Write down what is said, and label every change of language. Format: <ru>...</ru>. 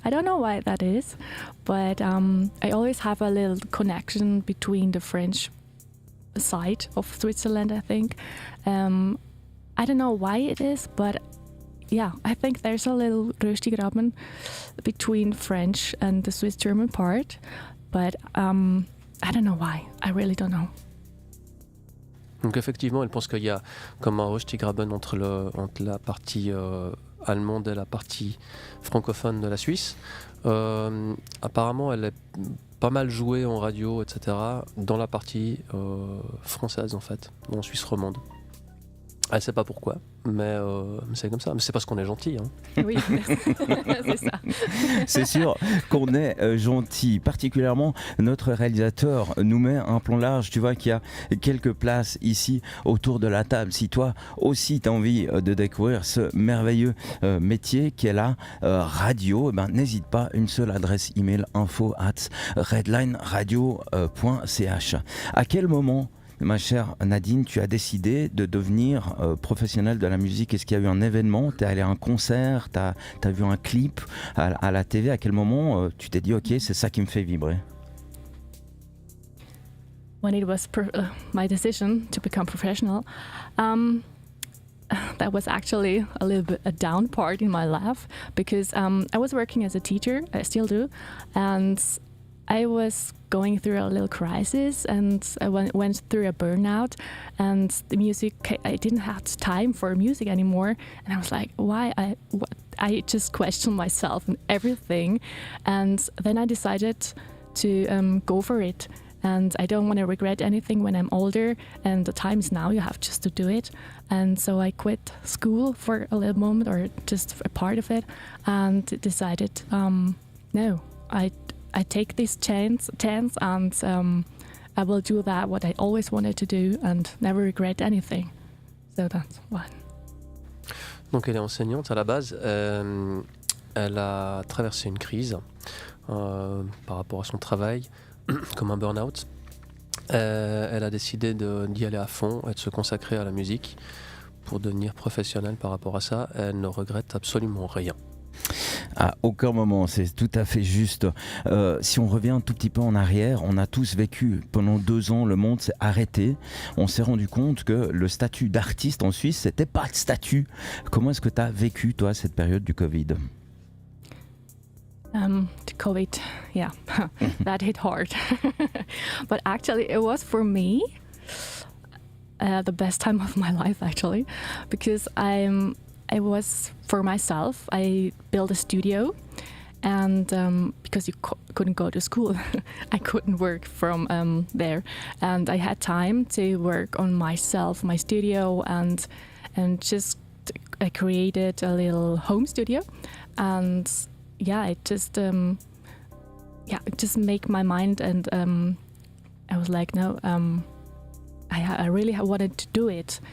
<en>I don't know why that is, but I always have a little connection between the French side of Switzerland, I think. I don't know why it is, but yeah, I think there's a little Röstigraben between French and the Swiss German part, but I don't know why. I really don't know.</en> <fr>Donc effectivement, elle pense qu'il y a comme un Röstigraben entre la partie allemande et la partie francophone de la Suisse. Apparemment, elle est pas mal jouée en radio, etc., dans la partie française en fait, en Suisse romande. Elle sait pas pourquoi, mais c'est comme ça. Mais c'est parce qu'on est gentil. Hein. Oui, c'est ça. C'est sûr qu'on est gentil. Particulièrement, notre réalisateur nous met un plan large. Tu vois qu'il y a quelques places ici autour de la table. Si toi aussi tu as envie de découvrir ce merveilleux métier qu'est la radio, n'hésite pas. Une seule adresse email info@redlineradio.ch. À quel moment, ma chère Nadeen, tu as décidé de devenir professionnelle de la musique? Est-ce qu'il y a eu un événement? Tu es allé à un concert? Tu as vu un clip à la TV? À quel moment tu t'es dit ok, c'est ça qui me fait vibrer?</fr> <en>When it was my decision to become professional, that was actually a little bit a down part in my life because I was working as a teacher, I still do, and I was going through a little crisis and I went through a burnout, and the music, I didn't have time for music anymore, and I was like, why? I just questioned myself and everything, and then I decided to go for it, and I don't want to regret anything when I'm older, and the time is now, you have just to do it. And so I quit school for a little moment, or just a part of it, and decided, no, I take this chance and I will do that what I always wanted to do and never regret anything. So that's one.</en> <fr>Donc elle est enseignante à la base. Elle a traversé une crise par rapport à son travail, comme un burn-out. Elle a décidé d'y aller à fond et de se consacrer à la musique pour devenir professionnelle par rapport à ça, elle ne regrette absolument rien. À aucun moment, c'est tout à fait juste. Si on revient un tout petit peu en arrière, on a tous vécu pendant 2 ans, le monde s'est arrêté. On s'est rendu compte que le statut d'artiste en Suisse, c'était pas de statut. Comment est-ce que tu as vécu, toi, cette période du Covid?</fr> <en>The COVID, yeah, that hit hard. But actually, it was for me the best time of my life, actually, because I was for myself. I built a studio, and because you couldn't go to school, I couldn't work from there, and I had time to work on myself, my studio, and just I created a little home studio, and it just make my mind, and I was like, no, I really wanted to do it.</en>